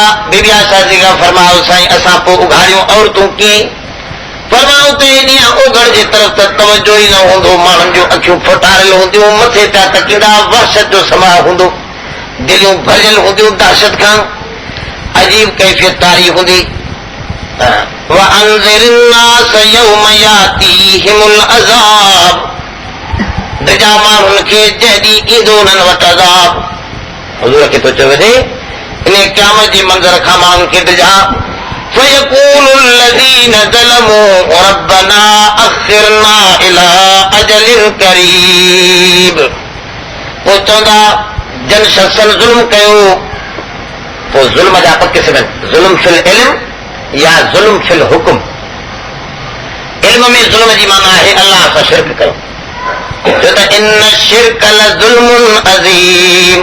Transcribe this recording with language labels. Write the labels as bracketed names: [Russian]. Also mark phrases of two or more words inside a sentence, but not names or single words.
[Sindhi] बीबी आशा जी खां फरमायो साईं असां पोइ उघाड़ियूं औरतूं कीअं? फरमाऊं त ॾींहुं ओघड़ जे तरफ़ त तवजो ई न हूंदो, माण्हुनि जूं अखियूं फोटारियल हूंदियूं, मथे पिया तकींदा, वहशत जो समा हूंदो, दिलियूं भरियल हूंदियूं दहशत खां, अजीब कैफ़ियत तारी हूंदी। [Arabic] وَأَنذِرِ النَّاسَ يَوْمَ يَأْتِيهِمُ الْعَذَابُ [Sindhi] ॾिजा माण्हुनि खे जॾहिं ईंदो उन्हनि वटि अज़ाब। हुज़ूर खे थो चवे इन क़यामत जे मंज़र खां माण्हुनि खे ॾिजा। [Arabic] فَيَقُولُ الَّذِينَ ظَلَمُوا رَبَّنَا أَخِّرْنَا إِلَىٰ أَجَلٍ قَرِيبٍ [Sindhi] पोइ चवंदा जन शख़्सन ज़ुल्म कयो। पोइ ज़ुल्म जा ॿ क़िस्म आहिनि, [Arabic] ظلم في العلم [Sindhi] या [Arabic] ظلم في الحكم. [Sindhi] इल्म में ज़ुल्म जी माना आहे अल्लाह सां शिरक कयो, छो त [Arabic] إن الشرك لظلم عظيم.